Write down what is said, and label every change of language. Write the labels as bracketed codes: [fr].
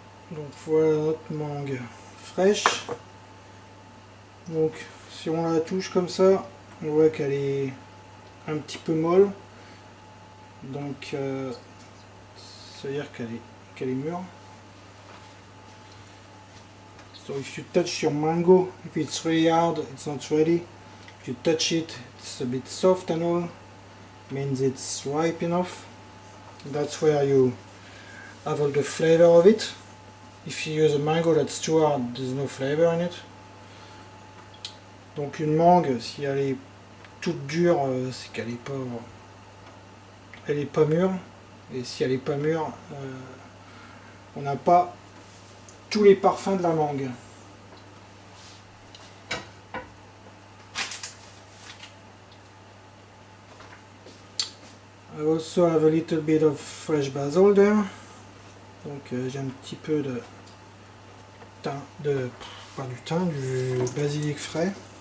[fr] Donc voilà notre mangue fraîche. Donc si on la touche comme ça, on voit qu'elle est un petit peu molle. Donc ça veut dire qu'elle est mûre. [en] So if you touch your mango, if it's really hard, it's not ready. If you touch it, it's a bit soft and all, means it's ripe enough. That's where you have all the flavor of it. If you use a mango that's too hard, there's no flavor in it. [fr] Donc une mangue, si elle est toute dure, c'est qu'elle est pas mûre. Et si elle est pas mûre, on n'a pas tous les parfums de la mangue. [en] I also have a little bit of fresh basil there. [fr] Donc j'ai un petit peu de thym, pas du thym, du basilic frais.